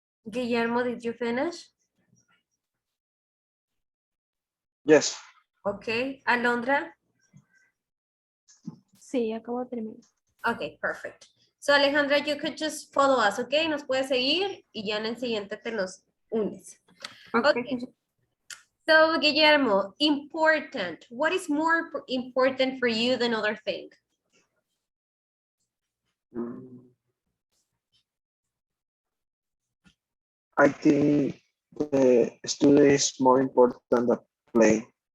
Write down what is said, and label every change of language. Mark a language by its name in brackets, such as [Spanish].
[English] Guillermo, did you finish? Yes. Okay, Alondra? [Spanish] Sí, acabo de terminar. [English] Okay, perfect. So Alejandra, you could just follow us, okay? [Spanish] Nos puedes seguir y ya en el siguiente te nos unes. [English] Okay. So Guillermo, important. What is more important for you than other thing? Mm, I think the study is more important than play.